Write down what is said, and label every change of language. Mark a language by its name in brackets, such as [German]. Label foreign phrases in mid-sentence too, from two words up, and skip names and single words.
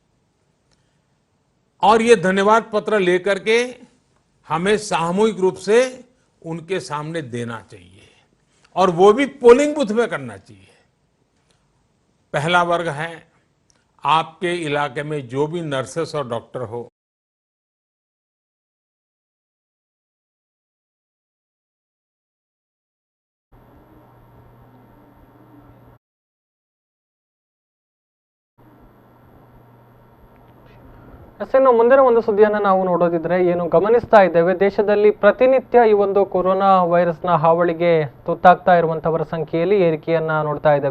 [Hindi] और ये धन्यवाद पत्र लेकर के हमें सामूहिक रूप से उनके सामने देना चाहिए और वो भी पोलिंग बूथ में करना चाहिए। पहला वर्ग है आपके इलाके में जो भी नर्सेस और डॉक्टर हो, [Kannada] ಇನ್ನು ಮುಂದಿನ ಒಂದು ಸುದ್ದಿಯನ್ನು ನಾವು ನೋಡೋದಿದ್ರೆ ಏನು ಗಮನಿಸ್ತಾ ಇದ್ದೇವೆ, ದೇಶದಲ್ಲಿ ಪ್ರತಿನಿತ್ಯ ಈ ಒಂದು ಕೊರೋನಾ ವೈರಸ್ನ ಹಾವಳಿಗೆ ತುತ್ತಾಗ್ತಾ ಇರುವಂತವರ ಸಂಖ್ಯೆಯಲ್ಲಿ ಏರಿಕೆಯನ್ನ ನೋಡ್ತಾ ಇದ್ದೇವೆ.